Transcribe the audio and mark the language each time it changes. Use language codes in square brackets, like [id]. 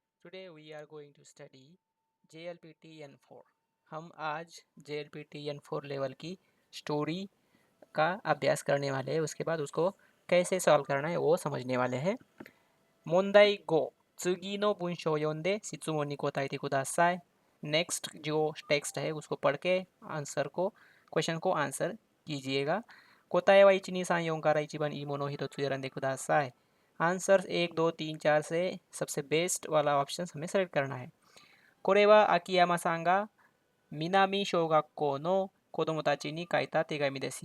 [en] Today we are going to study JLPT N4। [hi] हम आज JLPT N4 level की story का अभ्यास करने वाले हैं। उसके बाद उसको कैसे सॉल्व करना है वो समझने वाले हैं। [ja] मोंदाई गो, 次の文章を読んで質問に答えてください। [hi] नेक्स्ट जो टेक्स्ट है उसको पढ़ के क्वेश्चन को आंसर कीजिएगा। [ja] 答えは1、2、3、4から一番いいものを一つ選んでください। [hi] आंसर 1, 2, 3, 4से सबसे बेस्ट वाला ऑप्शन हमें सेलेक्ट करना है। [ja] これは秋山さんが南小学校の子供たちに書いた手紙です।